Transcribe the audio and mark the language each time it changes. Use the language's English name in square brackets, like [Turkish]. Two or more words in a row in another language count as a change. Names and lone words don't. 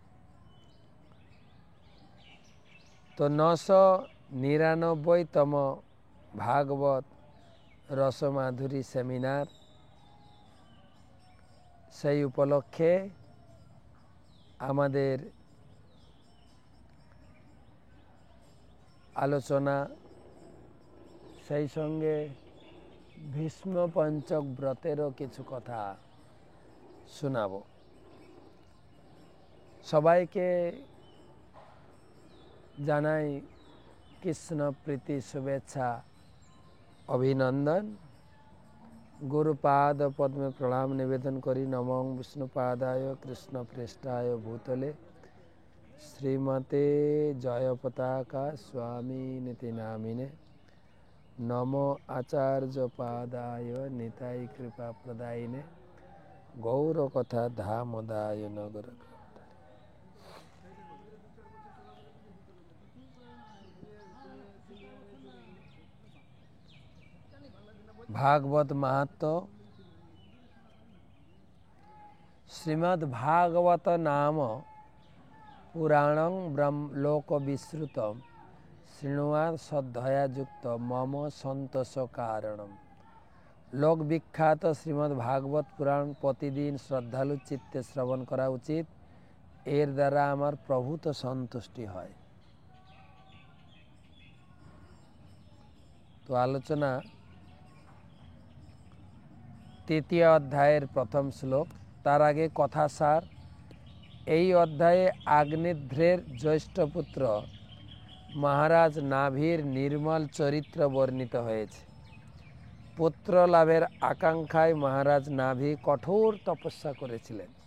[Bangla] তো 999তম ভাগবত রসমাধুরী সেমিনার সেই উপলক্ষে আমাদের আলোচনা, সেই সঙ্গে ভীষ্ম পঞ্চক ব্রতেরও কিছু কথা শোনাব। সবাইকে জানাই কৃষ্ণ প্রীতি শুভেচ্ছা অভিনন্দন। গুরুপাদ পদ্মে প্রণাম নিবেদন করি [Sanskrit] नमो विष्णुपादाय कृष्ण पृष्ठाय भूतले श्रीमते जय पताका स्वामी नीति नामिने নমো আচার্য পাদায় নিতাই কৃপা প্রদায়িনে গৌর কথা ধামদায় নগর। [Bangla] ভাগবত মহত্ব। [Sanskrit] श्रीमद् भागवत नाम पुराणं ब्रह्मलोक विश्रुतम श्रृणुयात् श्रद्धया युक्त मम संतोष कारणम। [Bangla] লোক বিখ্যাত শ্রীমদ্ ভাগবত পুরাণ প্রতিদিন শ্রদ্ধালু চিত্তে শ্রবণ করা উচিত। এর দ্বারা আমার প্রভূত সন্তুষ্টি হয়। তো আলোচনা তৃতীয় অধ্যায়ের প্রথম শ্লোক। তার আগে কথাসার। এই অধ্যায়ে আগ্নেধ্রের জ্যেষ্ঠ পুত্র মহারাজ নাভির নির্মল চরিত্র বর্ণিত হয়েছে। পুত্র লাভের আকাঙ্ক্ষায় মহারাজ নাভি কঠোর তপস্যা করেছিলেন।